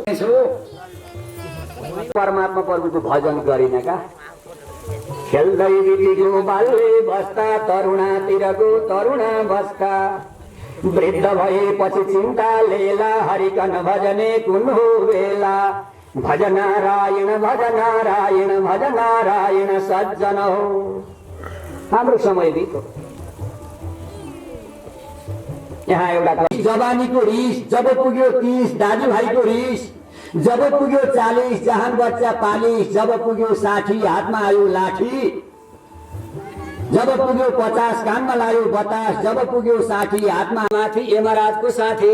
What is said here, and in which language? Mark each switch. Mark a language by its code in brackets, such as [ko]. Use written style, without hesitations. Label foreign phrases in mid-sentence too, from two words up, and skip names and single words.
[ne] परमात्मा प्रभुको भजन गरिन का? खेल्दै बितिगयो बाल्य बस्ता, तरुणातिरको तरुणावस्था, वृद्ध भएपछि चिन्ता लेला, हरिकन भजने कुन हो बेला। भज नारायण भज नारायण भज नारायण सज्जन हो। हाम्रो समय बित्यो। यहाँ एउटा जवानीको रिस जब पुग्यो 30, दाजुभाइको रिस जब पुग्यो 40, जहान बच्चा 45, जब पुग्यो 60, हातमा आयो लाठी, जब पुग्यो 50, कानमा लायो बतास, जब पुग्यो 60, हातमा माथि यमराजको साथी।